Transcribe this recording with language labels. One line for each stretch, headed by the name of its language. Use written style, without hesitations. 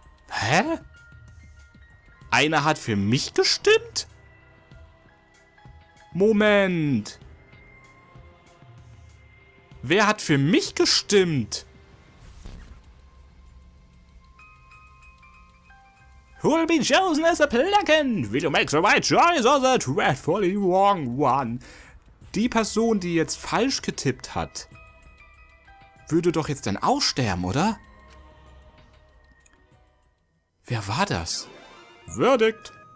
German: Hä? Einer hat für mich gestimmt? Moment. Wer hat für mich gestimmt?
English: Who will be chosen as a applicant? Will you make the right choice or the dreadfully wrong one?
German: Die Person, die jetzt falsch getippt hat, würde doch jetzt dann aussterben, oder? Wer war das? Verdict.